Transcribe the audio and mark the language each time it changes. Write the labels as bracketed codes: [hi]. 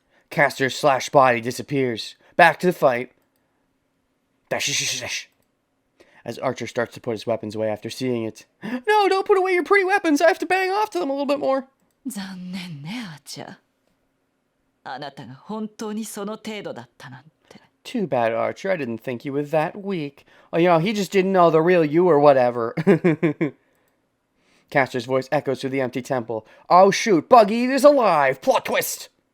[en] Caster's slash body disappears. Back to the fight. Dash. As Archer starts to put his weapons away after seeing it. No, don't put away your pretty weapons. I have to bang off to them a little bit more. [ja] 残念ねアーチャー。あなたが本当にその程度だったなんて。 [en] Too bad, Archer. I didn't think you were that weak. Oh, he just didn't know the real you or whatever. Caster's voice echoes through the empty temple. Oh, shoot. Buggy is alive. Plot twist.